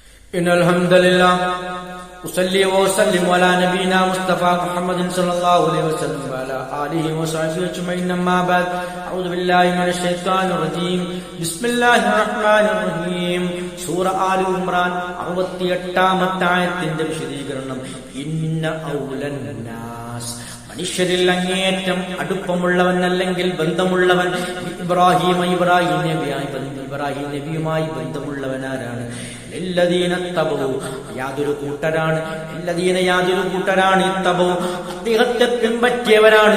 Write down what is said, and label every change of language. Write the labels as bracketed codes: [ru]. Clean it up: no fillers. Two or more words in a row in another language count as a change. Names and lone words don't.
[ar] إن الحمد لله أصلي وأسلم على نبينا مصطفى محمد صلى الله عليه وسلم وعلى آله وصحبه أجمعين أما بعد أعوذ بالله من الشيطان الرجيم بسم الله الرحمن الرحيم [ml] സൂറ ആലി ഇംറാൻ 68-ാമത്തെ ആയത്തിന്റെ വിശദീകരണം [ar] إن أولى الناس [ml] മനുഷ്യരിൽ അങ്ങേയറ്റം അടുപ്പമുള്ളവൻ അല്ലെങ്കിൽ ബന്ധമുള്ളവൻ ഇബ്രാഹിം നബിയുമായി ബന്ധമുള്ളവനാരാണ് യാതൊരു കൂട്ടരാണ് അദ്ദേഹത്തെ പിൻപറ്റിയവരാണ്.